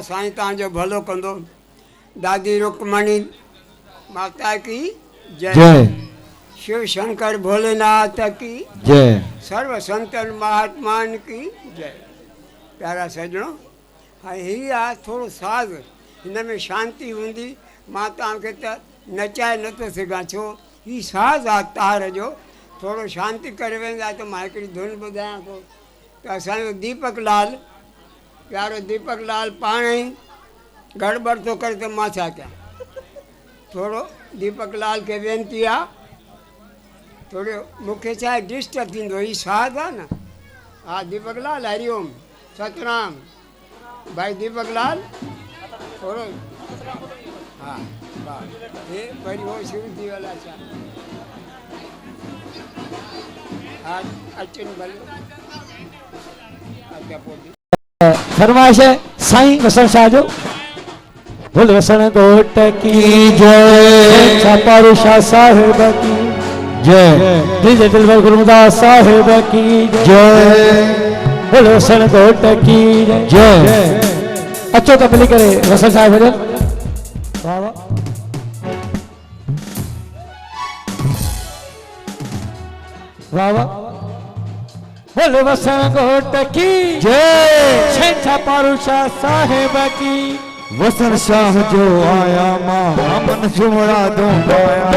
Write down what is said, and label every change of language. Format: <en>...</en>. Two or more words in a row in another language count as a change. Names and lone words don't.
<sd>साईं तव्हांजो भलो कंदो।</sd> <hi>दादी रुक्मणी माता की जय। जय। शिव शंकर भोलेनाथ की जय। सर्व संतन महात्मान की जय।</hi> <sd>प्यारा सजणों, हाँ ही आहे थोरो साज़, हिन में शांति हूंदी। मां तव्हांखे त नचाए नथो सघां, छो ही साज़ आहे तार जो। थोरो शांति करे वेंदा त मां हिकिड़ी धुन ॿुधायां थो। त असांजो दीपक लाल, प्यारो दीपक लाल पाण ई गड़बड़ तो करे तो मां छा कयां। थोरो दीपक लाल के वेनती आहे, थोरो मूंखे छा आहे डिस्टर्ब थींदो। ही साध आहे न। हा दीपक लाल, हरिओम, सतनाम। भाई दीपक लाल थोरो हा हे वरी हो शुरू थी वियो छा। हा अचनि भले अॻियां पोइ फरमाइश है साईं वसंत शाह जो।</sd> <hi>भुल वसन घोट की जय। छापारू शाह साहिब की जय। डीजे दिलबर गुरुदास साहिब की जय। भुल वसन घोट की जय।</hi> <sd>अचो तो मिली करे वसंत शाह भजन।</sd> <hi>वाह वाह। वाह वाह। भुल वसन घोट की जय। छापारू शाह साहिब की।</hi> <sd>वसन शाह जो आया मां मन झुमरा दूं पाया।</sd>